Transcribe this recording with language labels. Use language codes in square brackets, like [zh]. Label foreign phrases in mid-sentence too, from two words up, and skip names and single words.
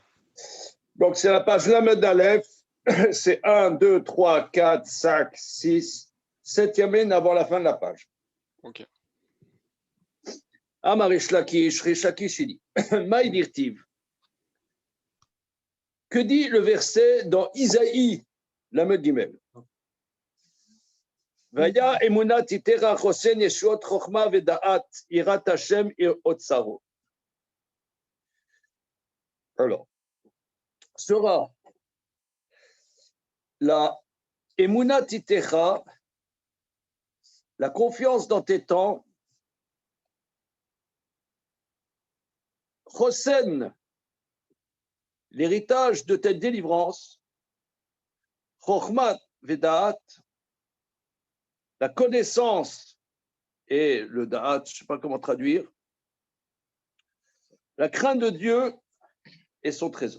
[fr] Donc, c'est la page Lamed Aleph. C'est 1, 2, 3, 4, 5, 6, 7e ligne avant la fin de la page. Ok. [he] אמר ריש לקיש, [fr] il dit [arc] מאי דכתיב. [fr] Que dit le verset dans Isaïe, Lamed Gimel? [he] והיה אמונת עתיך חוסן ישועות חכמה ודעת יראת השם את אוצרו. [fr] Alors, sera la [he] אמונת עתך, [fr] la confiance dans tes temps, chosen, l'héritage de ta délivrance, [he] חכמה ודעת, [fr] la connaissance et le da'at, je ne sais pas comment traduire, la crainte de Dieu et son trésor.